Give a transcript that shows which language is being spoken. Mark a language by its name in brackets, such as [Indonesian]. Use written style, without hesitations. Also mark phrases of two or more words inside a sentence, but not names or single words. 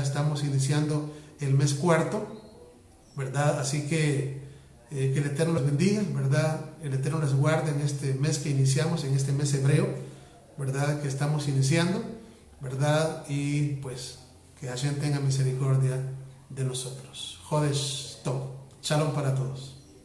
[Spanish] Estamos iniciando el mes cuarto, ¿verdad? Así que el Eterno los bendiga, ¿verdad? El Eterno les guarde en este mes que iniciamos, en este mes hebreo, ¿verdad? Que estamos iniciando, ¿verdad? Y pues que Hashem tenga misericordia de nosotros. [Hebrew] חודש טוב. [Spanish] Shalom para todos.